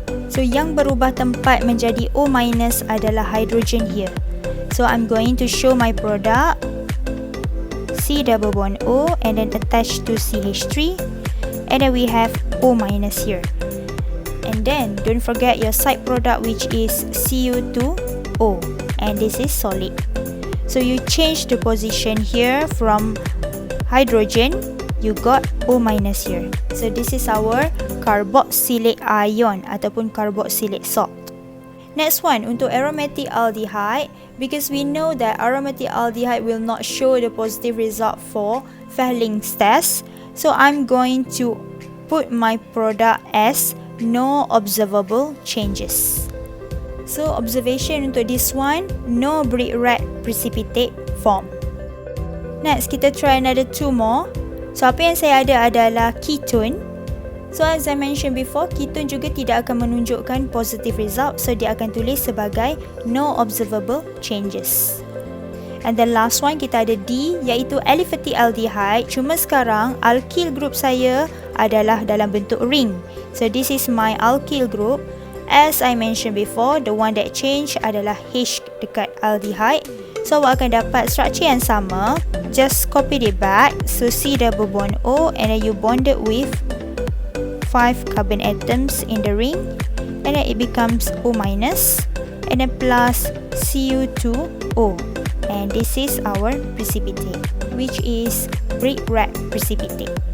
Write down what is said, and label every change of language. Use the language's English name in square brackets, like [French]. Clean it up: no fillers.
[Malay] So yang berubah tempat menjadi O- adalah hydrogen here. [English] So I'm going to show my product C double bond O and then attach to CH3, and then we have O- here. And then don't forget your side product, which is Cu2O, and this is solid. So you change the position here from hydrogen, you got O- here. So this is our carboxylate ion ataupun carboxylate salt. Next one, untuk aromatic aldehyde, because we know that aromatic aldehyde will not show the positive result for Fehling's test. So I'm going to put my product as no observable changes. So observation untuk this one, no brick red precipitate form. Next, kita try another two more. [Malay] So apa yang saya ada adalah ketone. [English] So as I mentioned before, ketone [Malay] juga tidak akan menunjukkan [English] positive result, so [Malay] dia akan tulis sebagai [English] no observable changes. And the last one, [Malay] kita ada D, iaitu [English] aliphatic aldehyde. [Malay] Cuma sekarang alkyl group saya adalah dalam bentuk ring. [English] So this is my alkyl group. As I mentioned before, the one that change [Malay] adalah H dekat [English] aldehyde. So [Malay] awak akan dapat [English] structure [Malay] yang sama, [English] just copy it back. So C double bond O, and then you bond it with 5 carbon atoms in the ring, and then it becomes O-, and then plus Cu2O, and this is our precipitate, which is brick red precipitate.